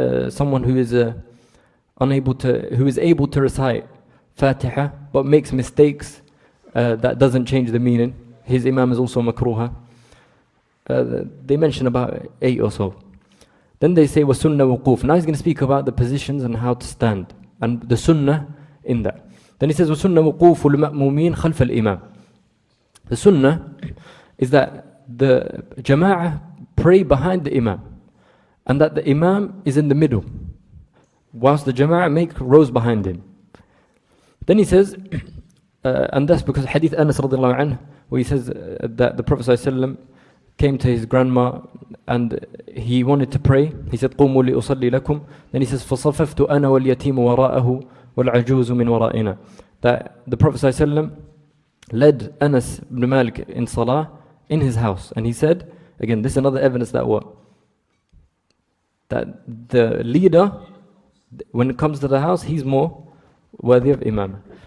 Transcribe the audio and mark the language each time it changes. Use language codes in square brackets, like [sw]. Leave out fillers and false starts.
[en] Someone who is able to recite Fatiha but makes mistakes that doesn't change the meaning, his imam is also makruha. They mention about 8 or so. Then they say [ar] وَسُنَّةُ وُقُوفٍ. [en] Now he's going to speak about the positions and how to stand and the sunnah in that. Then he says [ar] وَسُنَّةُ وُقُوفُ الْمَأْمُومِينَ خَلْفَ الْإِمَامِ. [en] The sunnah is that the jama'ah pray behind the imam, and that the imam is in the middle, whilst the jama'ah make rows behind him. Then he says, and that's because hadith Anas radiallahu anhu, where he says that the Prophet ﷺ came to his grandma and he wanted to pray. He said, [ar] قُومُوا لِأُصَلِّي لَكُمْ. [en] Then he says, [ar] فَصَفَفْتُ أَنَا وَالْيَتِيمُ وَرَاءَهُ وَالْعَجُوزُ مِنْ وَرَائِنَا. [en] That the Prophet ﷺ led Anas ibn Malik in salah in his house. And he said, again, this is another evidence that what? That the leader, when it comes to the house, he's more worthy of imam.